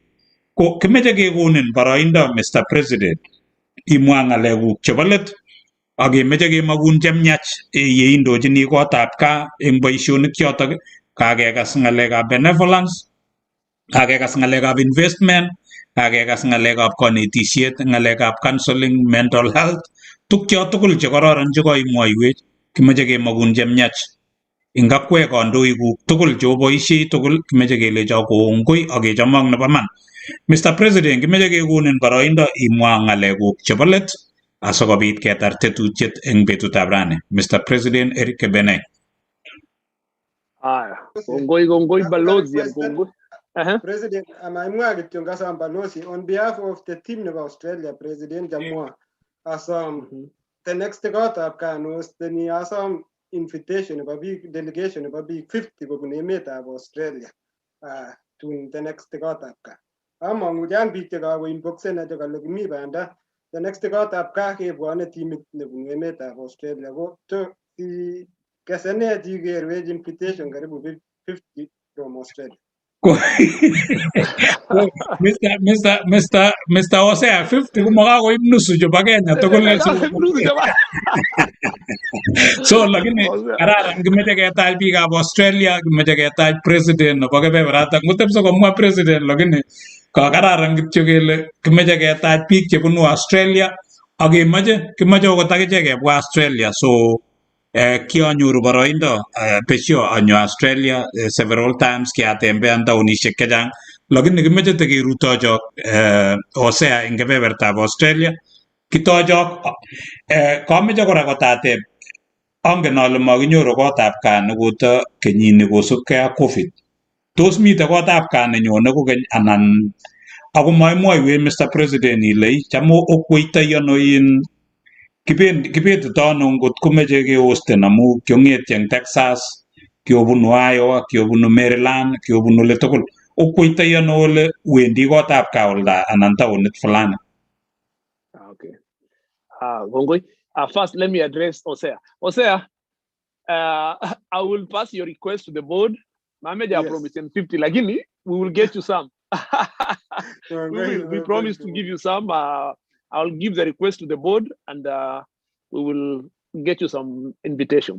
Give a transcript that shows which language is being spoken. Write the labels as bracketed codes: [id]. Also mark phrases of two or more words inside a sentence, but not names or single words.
[kln] Ko kimeche kekonin boroindo Mr. President imwa ng'alekuk chebo let ak kemeche kemakun chemyach yeindochini kotab gaa eng boisionik chotok. Kakekas ng'alekab benevolence, kakekas ng'alekab investment, kakekas ng'alekab kanetisiet, ng'alekab [en] counseling, mental health, [kln] tukcho tugul che kororon che koimwoiwech kimeche kemakun chemyach. Ingakwe kandoikuk tugul choboisiei tugul kimeche kelecho kongoi ak kechomok nebo man. Mr. President, kimeche kekonin boroindo imwa ng'alekuk chebo let asikobit ketar tetutiet eng betutab rani. Mr. President Erick Kebenei. Kongoi balozi kongoi. President, amaimwa kityo ngasam balozi [en] on behalf of the team [kln] nebo Australia, President Jamwa, asom [en] the next [kln] kotab kanos teni asom invitation nebo biik, delegation nebo biik 50 kobun emetab Australia tun [en] the next [kln] kotab ka. Amang'u chang biik chekakoinboxen acho kale kimi banda [en] the next [kln] kotab ka kebwone timit nebun emetab Australia ko to kesenet ikerwech invitation karibu 50 from Australia. Mr. Hosea 50 kumakakoib nusu chebo Kenya tugul. So lakini kararan kimeche ketach biikab Australia, kimeche ketach president nebo kebeberata. Ngotepso komwa president lakini kararan kityo kele kimeche ketach biik chebunu Australia ak kimeche okot akichek kebwa Australia. So kianyoru boroindo besho anyo Australia [en] several times, [kln] kiatembean taonishek chechang, lakini kimeche tekerutochok Hosea eng kebebertab Australia. Kitochok kameche kora kotateb, angen ale makinyoru kotab gaa nekoto kenyini kosubkei ak COVID. Tos mite kotab gaa nenyone kokeny anan ako maimwoiwech Mr. President ile cham okweitoi ano in kibetito ano ngot komeche kehosten amu kiong'etyi eng Texas, kiobunu Iowa, kiobunu Maryland, kiobunu ole tugul. Okweitoi ano ole wendi kotab gaa olda anan taonit fulani? [en] Okay. Gongoi. First, let me address Hosea. Hosea, I will pass your request to the board. Mohamed, I promise him 50. Lakini, we will get you some. We promise to give you some. I'll give the request to the board and we will get you some invitations.